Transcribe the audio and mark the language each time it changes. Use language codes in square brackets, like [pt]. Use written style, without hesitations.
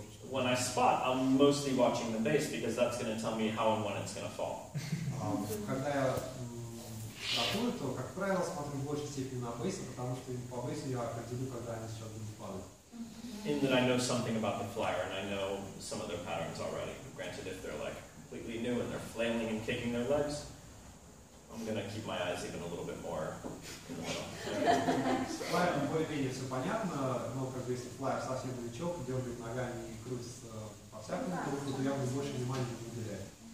[en] When I spot, I'm mostly watching the bass because that's going to tell me how and when it's going to fall. [ru] Когда я рахую, то, как правило, смотрю в большей степени на бейсе, потому что по бейсу я определю, когда они сейчас будут падать. [en] In that I know something about the flyer and I know some of their patterns already. Granted, if they're like completely new and they're flailing and kicking their legs, I'm going to keep my eyes even a little bit more in the middle. [ru] С флайером более-менее все понятно, но как бы если флайер совсем новичок, дергает ногами и крутится по-всякому, то я буду больше внимания не уделять.